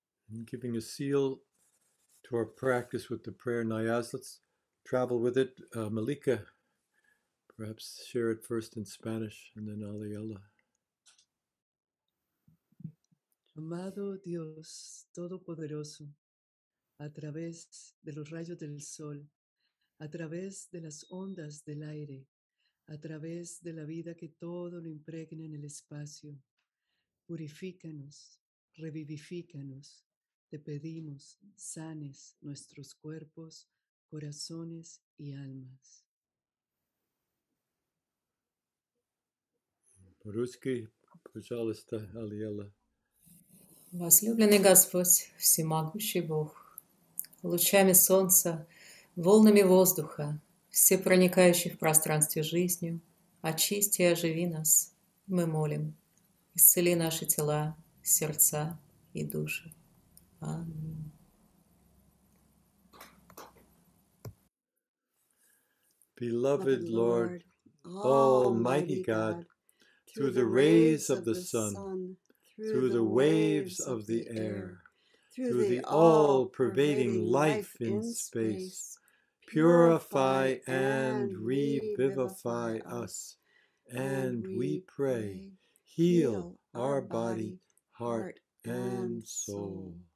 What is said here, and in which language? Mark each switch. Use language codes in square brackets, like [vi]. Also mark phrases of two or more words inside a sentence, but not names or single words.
[en] And giving a seal to our practice with the prayer Nayaz. Let's travel with it. Malika, perhaps share it first in Spanish and then Aliella. [es] Amado Dios Todopoderoso, a través de los rayos del sol, a través de las ondas del aire, a través de la vida que todo lo impregna en el espacio, purifícanos, revivifícanos. Te pedimos, sanes nuestros cuerpos, corazones y almas. [ru] По-русски, пожалуйста, Алиella. Возлюбленный Господь, всемогущий Бог, лучами солнца, волнами воздуха, всепроникающий в пространстве жизнью, очисти и оживи нас, мы молим. Исцели наши тела, сердца и души. Аминь. [en] Beloved Lord, Almighty God, through the rays of the sun, through the waves of the air, through the all-pervading life in space, purify and revivify us, and we pray, heal our body, heart, and soul.